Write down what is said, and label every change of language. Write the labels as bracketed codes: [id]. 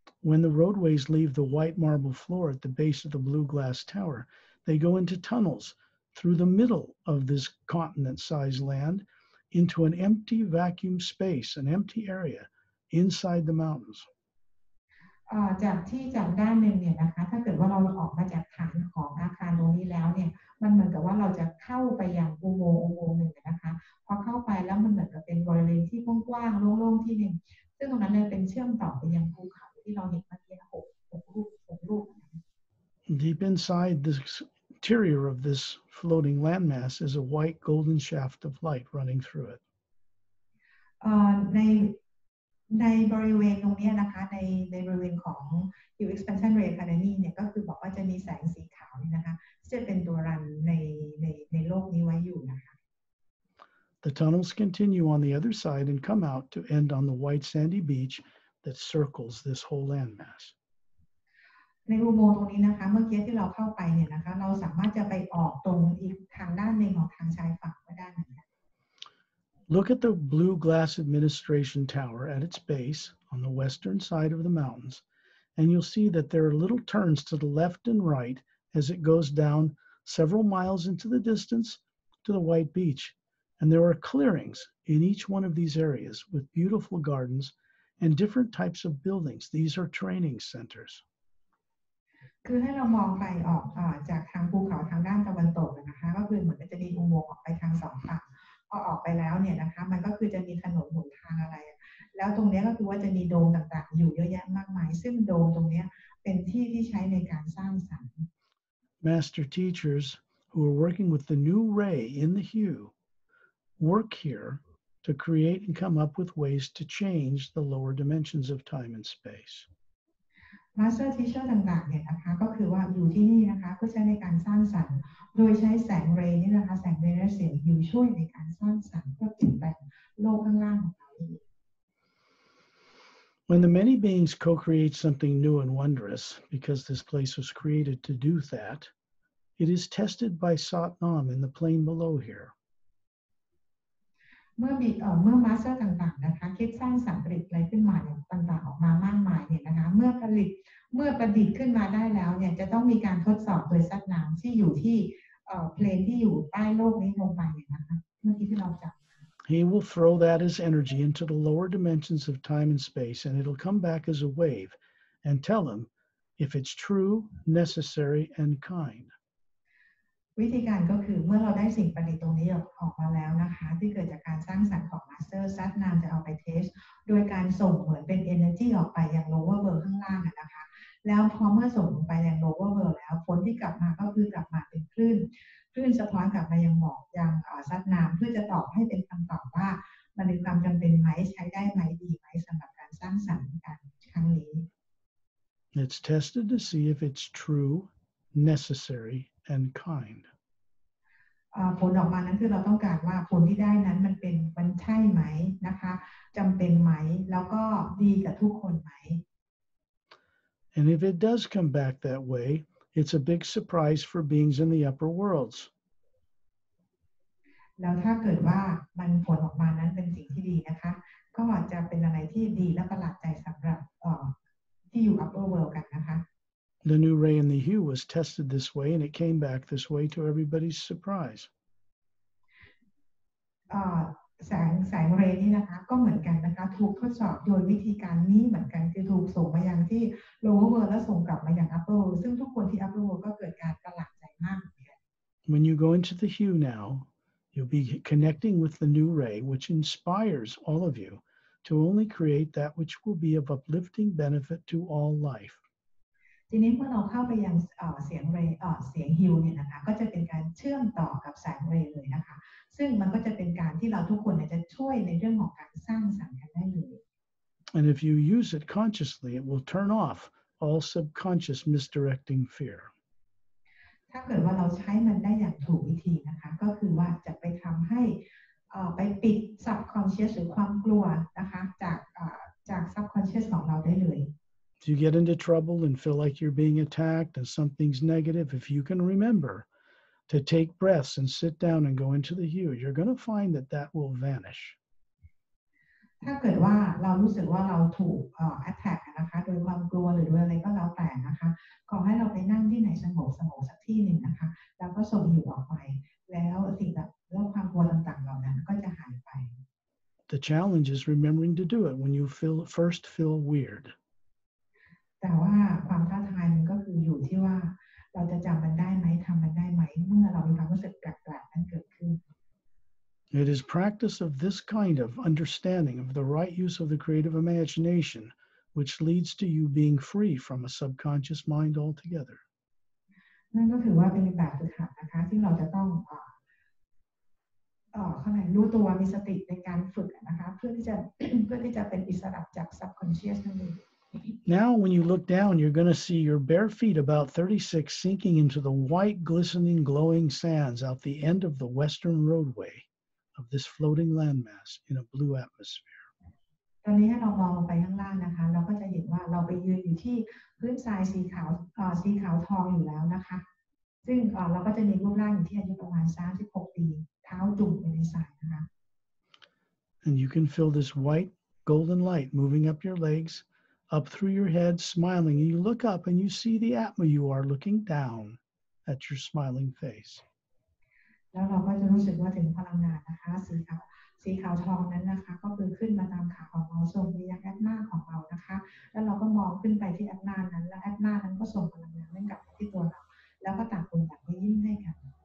[en] When the roadways leave the white marble floor at the base of the blue glass tower, they go into tunnels through the middle of this continent-sized land into an empty vacuum space, an empty area inside the mountains. [th] จากด้านหนึ่งเนี่ยนะคะถ้าเกิดว่าเราออกมาจากฐานของอาคารตรงนี้แล้วเนี่ยมันเหมือนกับว่าเราจะเข้าไปยังอุโมงค์หนึ่งนะคะพอเข้าไปแล้วมันเหมือน ว้างๆโล่งๆที่หนึ่งซึ่งตรงนั้นเลยเป็นเชื่อมต่อไปยังภูเขาที่เราเห็นเมื่อกี้6 รูป [en] Deep inside the interior of this floating landmass is a white golden shaft of light running through it. [th] ในในบริเวณตรงนี้นะคะในบริเวณของ Hill Expansion Ray Academy เนี่ยก็คือบอกว่าจะมีแสงสีขาวนี่นะคะจะเป็นตัวรันในโลกนี้ไว้อยู่นะคะ [en] The tunnels continue on the other side and come out to end on the white sandy beach that circles this whole landmass. [th] ในอุโมงค์ตรงนี้นะคะเมื่อกี้ที่เราเข้าไปเนี่ยนะคะเราสามารถจะไปออกตรงอีกทางด้านหนึ่งของทางชายฝั่งก็ได้เหมือนกัน [en] Look at the blue glass administration tower at its base on the western side of the mountains, and you'll see that there are little turns to the left and right as it goes down several miles into the distance to the white beach. And there are clearings in each one of these areas with beautiful gardens and different types of buildings. These are training centers. [th] คือให้เรามองไปออกจากทางภูเขาทางด้านตะวันตกนะคะก็คือเหมือนจะมีอุโมงค์ออกไปทางสองฝั่งพอออกไปแล้วเนี่ยนะคะมันก็คือจะมีถนนหนทางอะไรแล้วตรงนี้ก็คือว่าจะมีโดมต่างๆอยู่เยอะแยะมากมายซึ่งโดมตรงนี้เป็นที่ที่ใช้ในการสร้างสรรค์ [en] Master teachers who are working with the new ray in the hue work here to create and come up with ways to change the lower dimensions of time and space. [th] Master Teacher ต่างๆเนี่ยนะคะก็คือว่าอยู่ที่นี่นะคะเพื่อใช้ในการสร้างสรรค์โดยใช้แสงเรย์นี่นะคะแสงเรย์และเสียงฮิวช่วยในการสร้างสรรค์เพื่อเปลี่ยนแปลงโลกข้างล่างของเราเอง [en] When the many beings co-create something new and wondrous, because this place was created to do that, it is tested by Satnam in the plane below here. [th] เมื่อมาสเตอร์ต่างๆนะคะคิดสร้างสรรค์ผลิตอะไรขึ้นมาเนี่ยต่างๆออกมามากมายเนี่ยนะคะเมื่อประดิษฐ์ขึ้นมาได้แล้วเนี่ยจะต้องมีการทดสอบโดยซัดน้ำที่อยู่ที่เพลนที่อยู่ใต้โลกนี้ลงไปเนี่ยนะคะเมื่อกี้ที่เราจับ [en] He will throw that as energy into the lower dimensions of time and space, and it'll come back as a wave and tell him if it's true, necessary, and kind. [th] วิธีการก็คือเมื่อเราได้สิ่งประดิษฐ์ตรงนี้ออกมาแล้วนะคะที่เกิดจากการสร้างสรรค์ของมาสเตอร์ซัดนามจะเอาไปเทสโดยการส่งเหมือนเป็น energy ออกไปยัง [en] lower world [th] ข้างล่างนะคะแล้วพอเมื่อส่งไปยัง lower world แล้วผลที่กลับมาก็คือกลับมาเป็นคลื่นสะท้อนกลับมายังหมอกยังซัดนามเพื่อจะตอบให้เป็นคำตอบว่ามันมีความจำเป็นไหมใช้ได้ไหมดีไหมสำหรับการสร้างสรรค์การครั้งนี้ [en] It's tested to see if it's true, necessary, and kind. [th] ผลออกมานั้นคือเราต้องการว่าผลที่ได้นั้นมันใช่ไหมนะคะจำเป็นไหมแล้วก็ดีกับทุกคนไหม [en] And if it does come back that way, it's a big surprise for beings in the upper worlds. [th] แล้วถ้าเกิดว่ามันผลออกมานั้นเป็นสิ่งที่ดีนะคะก็จะเป็นอะไรที่ดีและประหลาดใจสำหรับที่อยู่ [en] upper world [th] กันนะคะ [en] The new ray in the hue was tested this way, and it came back this way to everybody's surprise. [th] แสงเรย์นี่นะคะก็เหมือนกันนะคะถูกทดสอบโดยวิธีการนี้เหมือนกันคือถูกส่งมายังที่ [en] lower world [th] และส่งกลับมายัง [en] upper world [th] ซึ่งทุกคนที่ upper world ก็เกิดการประหลาดใจมากเหมือนกัน [en] When you go into the hue now, you'll be connecting with the new ray, which inspires all of you to only create that which will be of uplifting benefit to all life. [th] ทีนี้เมื่อเราเข้าไปยังเสียงเรย์เสียงฮิวเนี่ยนะคะก็จะเป็นการเชื่อมต่อกับแสงเรย์เลยนะคะซึ่งมันก็จะเป็นการที่เราทุกคนจะช่วยในเรื่องของการสร้างสรรค์กันได้เลย [en] And if you use it consciously, it will turn off all subconscious misdirecting fear. [th] ถ้าเกิดว่าเราใช้มันได้อย่างถูกวิธีนะคะก็คือว่าจะไปทำให้ไปปิด subconscious หรือความกลัวนะคะจาก subconscious ของเราได้เลย [en] If you get into trouble and feel like you're being attacked and something's negative, if you can remember to take breaths and sit down and go into the hue, you're going to find that that will vanish. [th] ถ้าเกิดว่าเรารู้สึกว่าเราถูกattack นะคะโดยความกลัวหรือโดยอะไรก็แล้วแต่นะคะขอให้เราไปนั่งที่ไหนสงบสักที่หนึ่งนะคะแล้วก็ส่งอยู่ออกไปแล้วสิ่งแบบแล้วความกลัวต่างๆเหล่านั้นก็จะหายไป [en] The challenge is remembering to do it when you first feel weird. [th] แต่ว่าความท้าทายมันก็คืออยู่ที่ว่าเราจะจำมันได้ไหมทำมันได้ไหมเมื่อเรามีความรู้สึกแปลกๆนั้นเกิดขึ้น [en] It is practice of this kind of understanding of the right use of the creative imagination which leads to you being free from a subconscious mind altogether. [th] นั่นก็ถือว่าเป็นแบบฝึกหัดนะคะที่เราจะต้องข้างในรู้ตัวมีสติในการฝึกนะคะเพื่อที่จะเป็นอิสระจาก subconscious นั่นเอง [en] Now, when you look down, you're going to see your bare feet about 36 sinking into the white, glistening, glowing sands out the end of the western roadway of this floating landmass in a blue atmosphere. [th] ตอนนี้ให้เรามองลงไปข้างล่างนะคะเราก็จะเห็นว่าเราไปยืนอยู่ที่พื้นทรายสีขาวทองอยู่แล้วนะคะซึ่งเราก็จะมีรูปร่างอยู่ที่อายุประมาณ36 ปีเท้าจุ่มไปในทรายนะคะ [en] And you can feel this white, golden light moving up your legs, up through your head, smiling. And you look up and you see the Atma you are looking down at your smiling face. [th] แล้วเราก็จะรู้สึกว่าถึงพลังงานนะคะสีขาวทองนั้นนะคะก็คือขึ้นมาตามขาของเราส่งไปยังแอตมาของเรานะคะแล้วเราก็มองขึ้นไปที่แอตมานั้นและแอตมานั้นก็ส่งพลังงานนั้นกลับมาที่ตัวเราแล้วก็ต่างคนต่างยิ้มให้กัน